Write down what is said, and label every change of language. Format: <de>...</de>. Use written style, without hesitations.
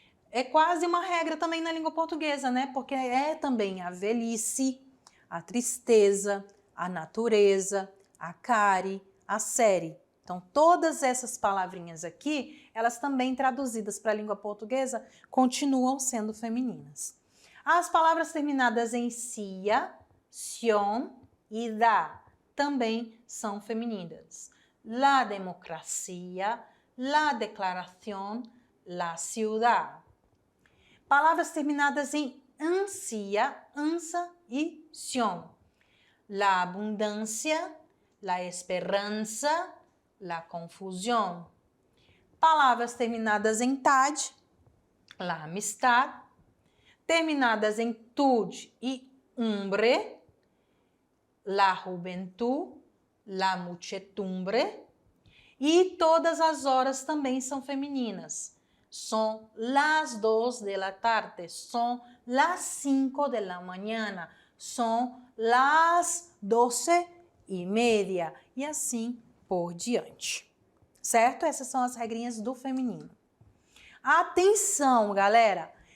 <pt>É quase uma regra também na língua portuguesa, né? Porque é também a velhice, a tristeza, a natureza, a care, a série. Então, todas essas palavrinhas aqui, elas também traduzidas para a língua portuguesa, continuam sendo femininas. As palavras terminadas em cia, sion e da também são femininas.</pt> <es>La democracia, la declaración, la ciudad.</es> <pt>Palavras terminadas em ansia, ansa e sion.</pt> <es>La abundância, la esperança, la confusão.</es> <pt>Palavras terminadas em tad,</pt> <es>la amistad.</es> <pt>Terminadas em tud e umbre,</pt> <es>la juventud, la muchedumbre.</es> <pt>E todas as horas também são femininas.</pt> <es>Son las 2 de la tarde, son las 5 de la mañana, son las 12:30</es> <pt>e assim por diante. Certo? Essas são as regrinhas do feminino. Atenção, galera!</pt>